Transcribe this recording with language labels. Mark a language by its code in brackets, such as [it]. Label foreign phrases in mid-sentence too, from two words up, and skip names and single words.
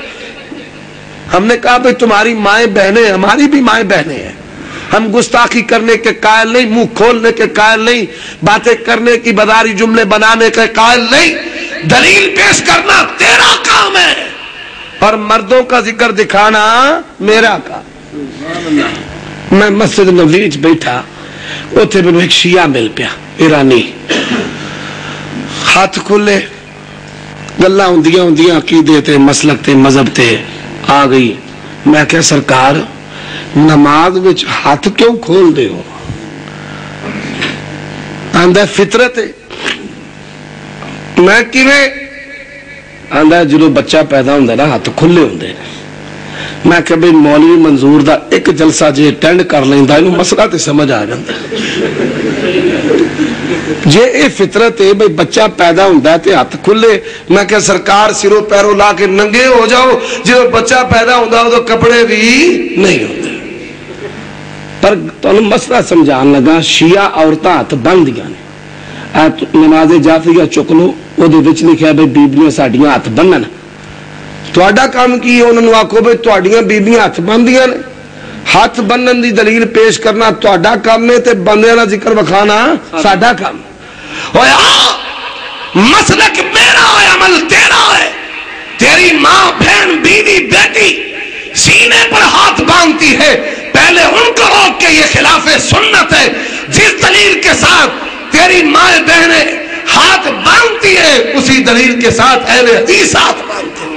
[ur] ہم نے کہا بھئی تمہاری مائیں بہنیں، ہماری بھی مائیں بہنیں ہیں، ہم گستاخی کرنے کے قائل نہیں، منہ کھولنے کے قائل نہیں، باتیں کرنے کی بداری جملے بنانے کے قائل نہیں، دلیل پیش کرنا تیرا کام ہے اور مردوں کا ذکر دکھانا میرا کام۔ [pa] میں مسجد نبوی وچ بیٹھا، اوتھے مینوں ایک شیعہ مل پیا ایرانی، ہاتھ کھلے، گلاں ہوندیاں ہوندیاں عقیدے تے مسلک تے مذہب تے آ گئی۔ میں کہا سرکار نماز وچ ہاتھ کیوں کھول دے ہو؟ آندہ فطرت ہے۔ میں کیویں؟ آندہ جدو بچہ پیدا ہوندہ نا ہاتھ کھلے ہوندے۔ میں کہ بھئی مولوی منظور دا ایک جلسہ جے اٹینڈ کر لیندہ انہوں مسئلہ تے سمجھ آ جاندہ جے اے فطرت ہے بھئی بچہ پیدا ہوندہ تے ہاتھ کھلے۔ میں کہ سرکار سروں پیروں لا کے ننگے ہو جاؤ، جدو بچہ پیدا ہوندہ ہو تو کپڑے بھی نہیں ہوندے۔ پر تو انہوں مسئلہ سمجھان لگا، شیعہ عورتاں ہاتھ بن دیا نے، نماز جعفریہ چک لو، وہ دے وچ لکھیا بھئی بیبیاں ساڑیاں ہاتھ بنن۔ تواڈا کام کی ہے؟ انہوں نے آکھو بھئی تواڈیاں بیبیاں ہاتھ بن دیا نے، ہاتھ بنن دی دلیل پیش کرنا تواڈا کام ہے تے بندے دا ذکر وکھانا ساڈا کام۔ ہویا مسلک میرا ہے، عمل تیرا ہے۔ [ur] تیری ماں بہن بیوی بیٹی سینے پر ہاتھ باندھتی ہے، پہلے ان کو روک کے یہ خلاف سنت ہے۔ جس دلیل کے ساتھ تیری ماں بہنیں ہاتھ باندھتی ہے اسی دلیل کے ساتھ اہل حدیث ہاتھ باندھتے ہیں۔